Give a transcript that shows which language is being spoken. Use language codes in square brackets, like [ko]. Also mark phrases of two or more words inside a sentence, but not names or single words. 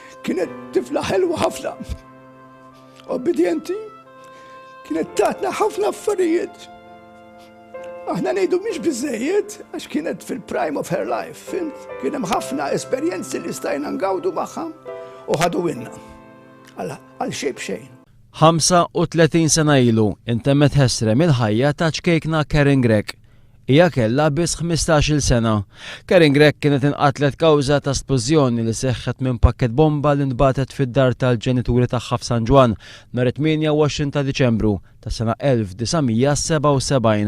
[mt] kienet tifla ħelwa ħafna. Obbedjenti, kienet tatna ħafna affarijiet. Aħna ngħidu mhix biżejjed għax kienet fil- [en] prime of her life, [mt] fimt? Kien hemm ħafna esperjenzi li stajna ngawdu magħha u ħadu winna għal xejn b'xejn. 35 sena ilu intemmet ħesrem il-ħajja ta' ċkejkna Karen Grech. Hija kellha biss 15-il sena. Karen Grech kienet inqatlet kawża ta' splużjoni li seħħet minn pakket bomba li nbatet fid-dar tal-ġenituri tagħha f'San Ġwan nhar 28 ta' Diċembru ta' sena 1977.